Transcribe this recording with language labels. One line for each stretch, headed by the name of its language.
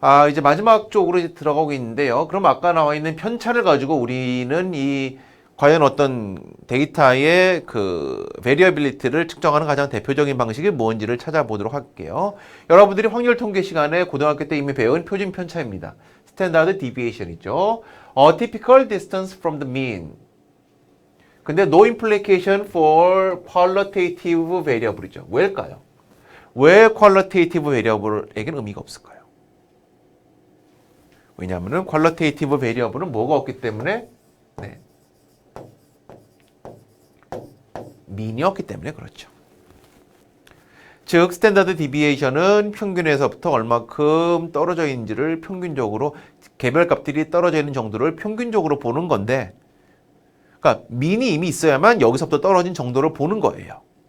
Korean: 이제 마지막 쪽으로 이제 들어가고 있는데요. 그럼 아까 나와 있는 편차를 가지고 우리는 과연 어떤 데이터의 그 베리어빌리티를 측정하는 가장 대표적인 방식이 뭔지를 찾아보도록 할게요. 여러분들이 확률 통계 시간에 고등학교 때 이미 배운 표준 편차입니다. 스탠다드 디비에이션이죠.
English: A typical distance from the mean.
Korean: 근데
English: no implication for qualitative variable이죠.
Korean: 왜일까요? 왜 qualitative variable에게는 의미가 없을까요? 왜냐하면 qualitative variable은 뭐가 없기 때문에 민이 없기 때문에 그렇죠. 즉 스탠다드 디비에이션은 평균에서부터 얼마큼 떨어져 있는지를 평균적으로 개별 값들이 떨어져 있는 정도를 평균적으로 보는 건데 그러니까 민이 이미 있어야만 여기서부터 떨어진 정도를 보는 거예요.